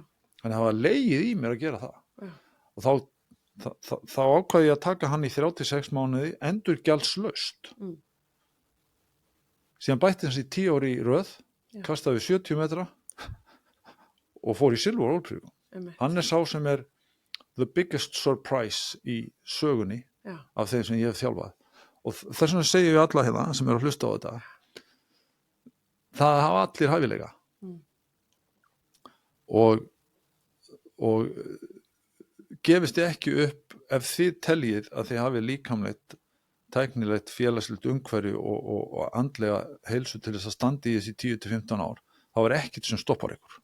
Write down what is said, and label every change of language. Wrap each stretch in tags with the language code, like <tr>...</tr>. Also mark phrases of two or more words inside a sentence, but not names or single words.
<is>Þannig að hafa legið í mér að gera það. Já. Og þá ákvaði ég að taka hann í 36 mánuði endurgjaldslaust. Síðan bætti hans í 10 ári í röð, kastaði við 70 metra og fór í silfur Ólympíuleikum. Hann er sá sem er</is> <en>the biggest surprise</en> <is>í sögunni af þeim sem ég hef þjálfað. Og þess vegna segjum við alla hérna sem eru að hlusta á þetta. Það hafa allir hæfileika. Og gefist þið ekki upp ef þið teljið að þið hafi líkamlegt, tæknilegt, félagslegt umhverfi og andlega heilsu til þess að standa í þessi 10-15 ár, þá er ekkert sem stoppar ykkur.</is>